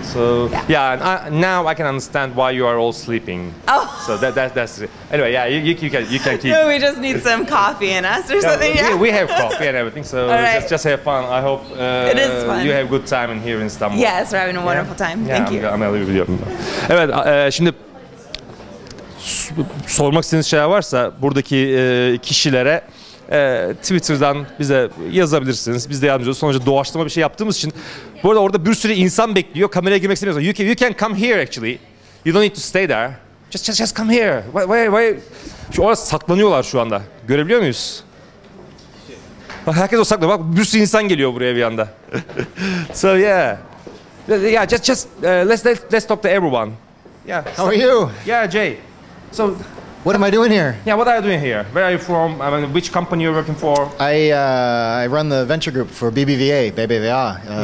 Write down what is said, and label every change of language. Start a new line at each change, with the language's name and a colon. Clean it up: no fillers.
English: So and now I can understand why you are all sleeping. Oh. So that's it. Anyway, yeah, you can keep. No, we just need some coffee in us or something. Yeah, Yeah. we have coffee and everything. So right. just have fun. I hope It is fun. you have good time in here in Istanbul. Yes, we're having a wonderful time. Thank you.
Turkish: I'm biliyorum. Evet, şimdi sormak istediğiniz şeyler varsa buradaki kişilere Twitter'dan bize yazabilirsiniz. Biz de yardımcı oluruz. Sonuçta doğaçlama bir şey yaptığımız için. Bu arada orada bir sürü insan bekliyor. Kameraya girmek istemiyorsan.
English: You can come here actually. You don't need to stay there. Just come here. Why?
Turkish: Şu orada saklanıyorlar şu anda. Görebiliyor muyuz? Bak herkes o saklanıyor. Bak bir sürü insan geliyor buraya bir anda.
English: So yeah. Yeah, just let's talk to everyone. Yeah. How are you? Yeah, Jay. So What am I doing here? yeah, what are you doing here? Where are you from? I mean, which company you're working for? I run the venture group for BBVA, BBVA.